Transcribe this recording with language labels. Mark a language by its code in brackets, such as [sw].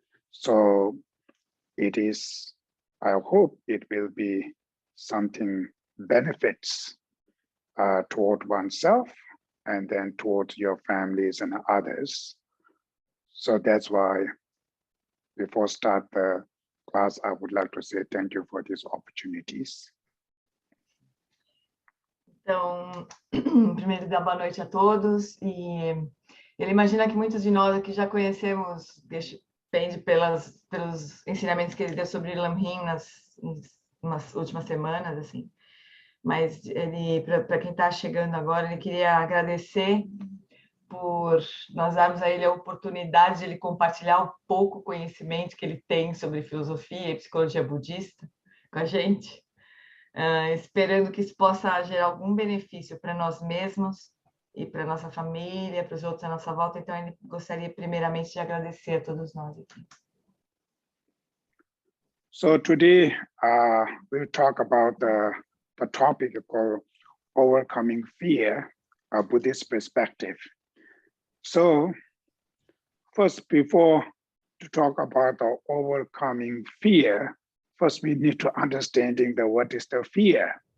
[en] So it is, I hope it will be something benefits toward oneself and then toward your families and others. So that's why before start the class, I would like to say thank you for these opportunities. [pt] Então, primeiro dar boa noite a todos, e ele imagina que muitos de nós aqui já conhecemos Geshe Phende pelos ensinamentos que ele deu sobre Lam Rim nas últimas semanas, assim. Mas ele, para quem está chegando agora, ele queria agradecer por nós darmos a ele a oportunidade de ele compartilhar o pouco conhecimento que ele tem sobre filosofia e psicologia budista com a gente, esperando que isso possa gerar algum benefício para nós mesmos e para nossa família, para os outros à nossa volta. Então, ele gostaria primeiramente de agradecer a todos nós aqui. [en] So today we'll talk about the topic called overcoming fear, a Buddhist perspective. So first, before to talk about the overcoming fear, first we need to understanding what is the fear.